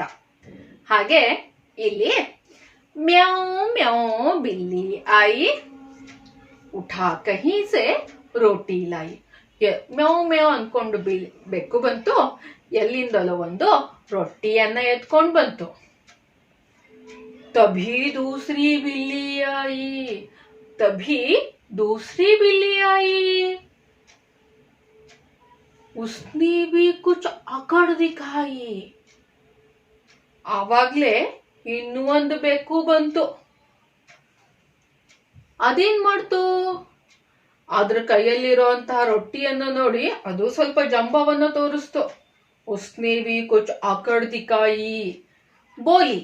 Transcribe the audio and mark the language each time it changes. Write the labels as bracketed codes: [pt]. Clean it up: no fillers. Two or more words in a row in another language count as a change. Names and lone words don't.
[kn] ಹಾಗೆ ಇಲ್ಲಿ [hi] म्याव म्याव बिल्ली आई उठा कही से रोटी लाई. [kn] ಮ್ಯಾವ್ ಮ್ಯಾವ್ ಅನ್ಕೊಂಡು ಬೆಕ್ಕು ಬಂತು, ಎಲ್ಲಿಂದಲೋ ಒಂದು ರೊಟ್ಟಿಯನ್ನ ಎತ್ಕೊಂಡು ಬಂತು. [hi] तभी दूसरी बिल्ली आई, तभी दूसरी बिल्ली आई, उसने भी कुछ अकड़ दिखाई. [kn] ಆವಾಗ್ಲೇ ಇನ್ನೂ ಒಂದು ಬೆಕ್ಕು ಬಂತು. ಅದೇನ್ ಮಾಡ್ತು? ಅದ್ರ ಕೈಯಲ್ಲಿರುವಂತಹ ರೊಟ್ಟಿಯನ್ನು ನೋಡಿ ಅದು ಸ್ವಲ್ಪ ಜಂಬವನ್ನು ತೋರಿಸ್ತು. [hi] उसने भी कुछ अकड़ दिखाई बोली.